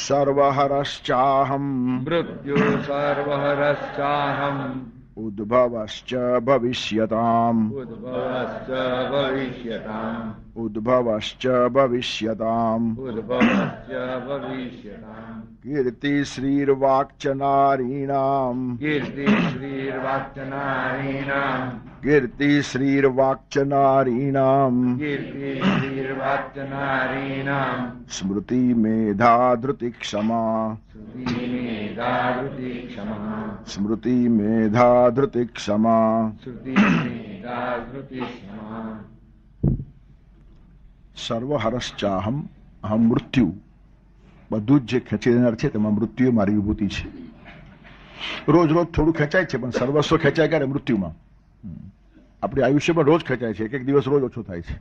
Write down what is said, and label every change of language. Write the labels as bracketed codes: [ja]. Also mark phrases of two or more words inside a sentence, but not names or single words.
[sa] सर्वहरश्चाहम् उद्भवश्च भविष्यताम् कीर्ति श्रीर्वाक्च नारीणाम् कीर्ति श्रीर्वाक्च नारीणाम् स्मृति मेधा धृति क्षमा स्मृति मेधा धृति क्षमा सर्वहरश्चाहम अहम [gu] મૃત્યુ બધું જ જે ખેંચી લેનાર છે તેમાં મૃત્યુ મારી વિભૂતિ છે. રોજ રોજ થોડું ખેંચાય છે પણ સર્વસ્વ ખેંચાય ક્યારે? મૃત્યુમાં. આપણી આયુષ્યમાં રોજ ખેંચાય છે, એક દિવસ રોજ ઓછો થાય છે.